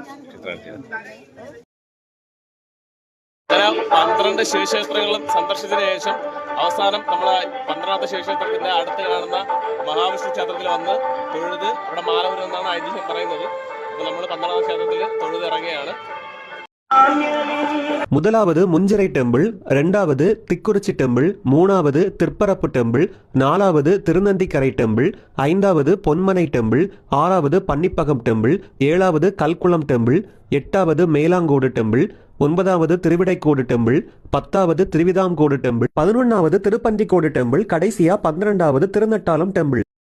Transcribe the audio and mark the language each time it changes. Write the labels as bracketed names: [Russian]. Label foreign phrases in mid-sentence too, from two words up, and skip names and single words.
[Malayalam] ക്ഷേത്രം 12 ശിവക്ഷേത്രങ്ങളും സന്ദർശിച്ചതിന് ശേഷം അവസാനം നമ്മൾ 12ാമത്തെ ശിവക്ഷേത്രത്തിന്റെ അടുത്ത് കാണുന്ന മഹാവിഷ്ണു ക്ഷേത്രത്തിൽ വന്ന് തൊഴുത് അവിടെ മാല വരുമെന്നാണ് ഐതിഹ്യം പറയുന്നത്. അപ്പൊ നമ്മൾ 12ാമത്തെ ക്ഷേത്രത്തിൽ തൊഴുത് ഇറങ്ങുകയാണ്. [Tamil] முதலாவது முஞ்சிரை டெம்பிள், 2வது திக்குறிச்சி டெம்பிள், 3வது திற்பரப்பு டெம்பிள், 4வது திருநந்திக்கரை டெம்பிள், 5வது பொன்மனை டெம்பிள், 6வது பன்னிப்பகம் டெம்பிள், 7வது கல்குளம் டெம்பிள், 8வது மேலாங்கோடு டெம்பிள், 9வது திருவிடைக்கோடு டெம்பிள், 10வது திருவிதாங்கோடு டெம்பிள், 11வது திருப்பந்திக்கோடு டெம்பிள், கடைசியா 12வது திருநட்டாலம் டெம்பிள்.